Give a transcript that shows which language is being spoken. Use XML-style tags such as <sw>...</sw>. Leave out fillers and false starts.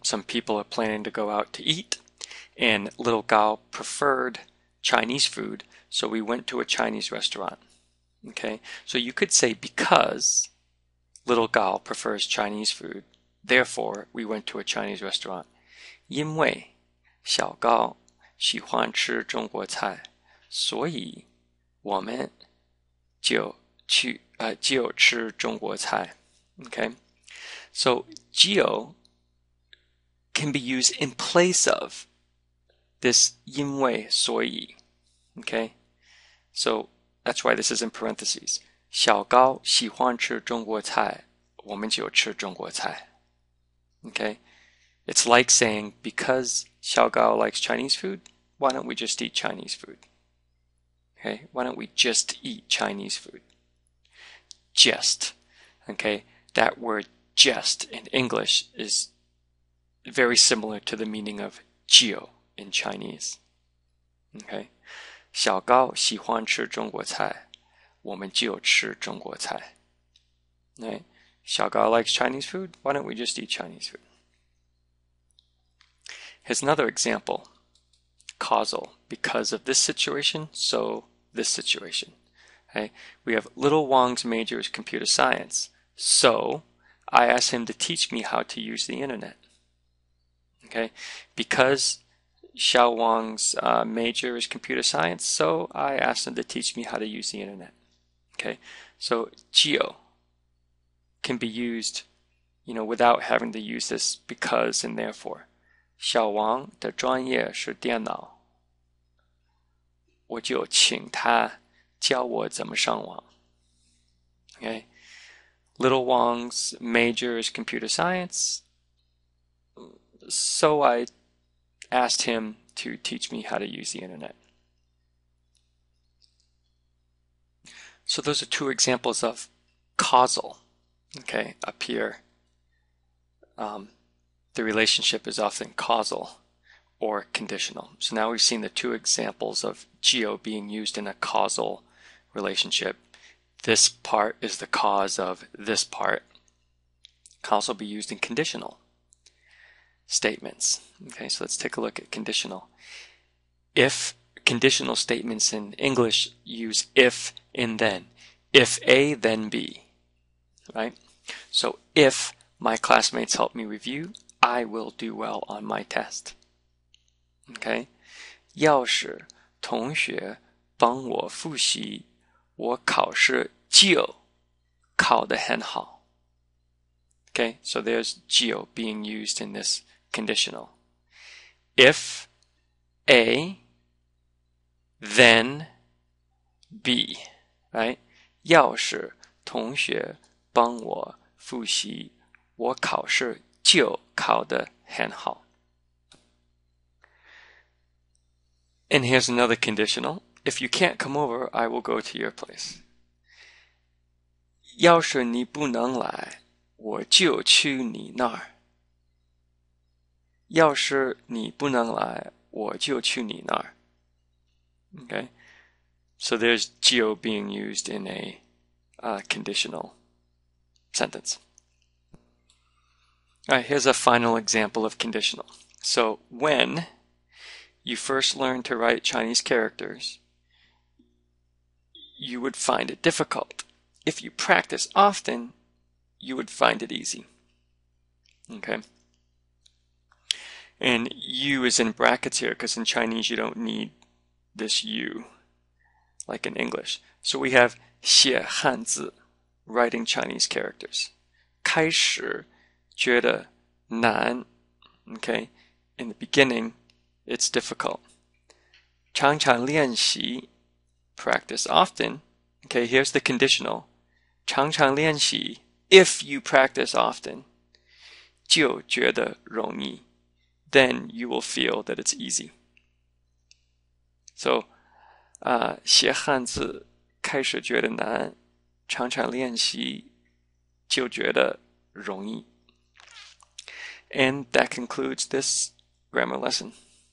<en>Some people are planning to go out to eat, and little Gao preferred Chinese food, so we went to a Chinese restaurant. Okay, so you could say because little Gao prefers Chinese food, therefore we went to a Chinese restaurant.</en> <zh>因为小高喜欢吃中国菜，所以我们就吃中国菜.</zh> <en>Okay, so 就 can be used in place of this 因为所以. Okay, so that's why this is in parentheses.</en> <zh>小高喜欢吃中国菜，我们就吃中国菜.</zh> <en>Okay, it's like saying because Xiao Gao likes Chinese food, why don't we just eat Chinese food? Okay, why don't we just eat Chinese food? Just. Okay, that word just in English is very similar to the meaning of 就 in Chinese.</en> <zh>Okay, 小高喜欢吃中国菜，我们就吃中国菜.</zh> <en>Right? 小高 likes Chinese food, why don't we just eat Chinese food? Here's another example. Causal. Because of this situation, so this situation. Okay? We have little Wang's major is computer science. So I asked him to teach me how to use the internet. Okay? Because Xiao Wang's major is computer science, so I asked him to teach me how to use the internet. Okay? So 就 can be used, without having to use this because and therefore.</en> <zh>小王的专业是电脑，我就请他教我怎么上网.</zh> <en>Okay, little Wang's major is computer science, so I asked him to teach me how to use the internet. So those are two examples of causal. Okay, up here. The relationship is often causal or conditional. So now we've seen the two examples of geo being used in a causal relationship. This part is the cause of this part. Can also be used in conditional statements. Okay, so let's take a look at conditional. If conditional statements in English use if and then. If A, then B. Right? So if my classmates help me review, I will do well on my test. Okay?</en> <zh>要是同学帮我复习，我考试就考得很好。</zh> <en>Okay, so there's 就 being used in this conditional. If A, then B, right?</en> <zh>要是同学帮我复习，我考试就考得很好。</zh> <en>And here's another conditional. If you can't come over, I will go to your place.</en> <zh>要是你不能来，我就去你那儿。要是你不能来，我就去你那儿。</zh> <en>Okay? So there's 就 being used in a conditional sentence. All right, here's a final example of conditional. So when you first learn to write Chinese characters, you would find it difficult. If you practice often, you would find it easy. Okay? And U is in brackets here because in Chinese you don't need this U like in English. So we have</en> <zh>写汉字,</zh> <en>writing Chinese characters.</en> <zh>开始觉得难.</zh> <en>Okay? In the beginning, it's difficult.</en> <zh>常常练习,</zh> <en>practice often. Okay, here's the conditional.</en> <zh>常常练习,</zh> <en>if you practice often,</en> <zh>就觉得容易,</zh> <en>then you will feel that it's easy.</en> <zh>So, 写汉字开始觉得难，常常练习就觉得容易.</zh> <en>And that concludes this grammar lesson.</en>